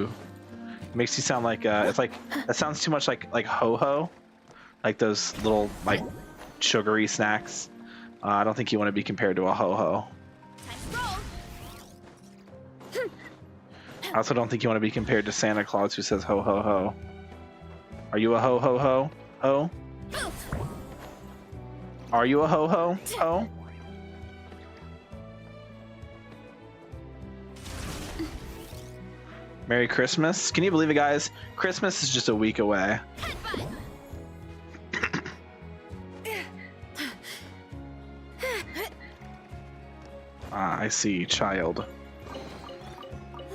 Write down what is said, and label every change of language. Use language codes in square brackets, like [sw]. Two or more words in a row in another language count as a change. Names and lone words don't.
[en] It makes you sound like, it's like, that sounds too much like Ho-Ho. Like those little, like, sugary snacks. I don't think you want to be compared to a Ho-Ho. I also don't think you want to be compared to Santa Claus who says ho ho ho. Are you a ho ho ho? Ho? Are you a ho ho ho? Merry Christmas. Can you believe it, guys? Christmas is just a week away. I see, child.